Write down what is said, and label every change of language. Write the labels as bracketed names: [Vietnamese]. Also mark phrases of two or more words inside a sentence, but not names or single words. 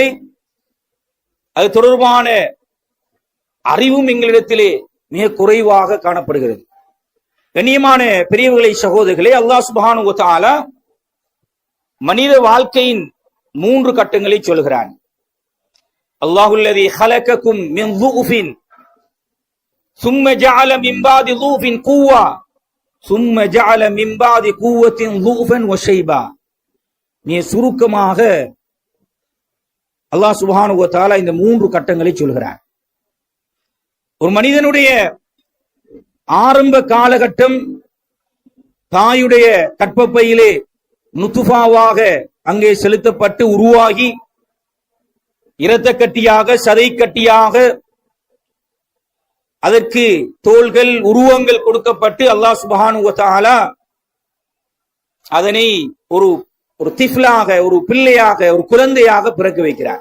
[Tamil] அது தொடர்பான அறிவும் எங்களிடத்திலே மிக குறைவாக காணப்படுகிறது. கண்ணியமான பெரியவர்களை, சகோதரர்களே, அல்லாஹ் [Arabic] سبحانه و تعالى [Tamil] மனித வாழ்க்கையின் 3 கட்டங்களை சொல்கிறான். [Arabic] الله الذي خلقكم من ضعஃபின் ثم جعل من بعد ضعف قوة ثم جعل من بعد قوة ضعفا وشيبا. [Tamil] மிக சுருக்கமாக அல்லாஹ் [Arabic] سبحانه و تعالى [Tamil] இந்த 3 கட்டங்களை சொல்கிறார். ஒரு மனிதனுடைய ஆரம்ப காலகட்டம் தாயுடைய கற்பப்பையிலே நுத்துஃபாவாக அங்கே செலுத்தப்பட்டு உருவாகி இரத்த கட்டியாக, சதை கட்டியாக, அதற்கு தோள்கள், உருவங்கள் கொடுக்கப்பட்டு அல்லாஹ் [Arabic] سبحانه و تعالى [Tamil] அதனை ஒரு திஃப்லாக, ஒரு பிள்ளையாக, ஒரு குழந்தையாக பிறக்க வைக்கிறார்.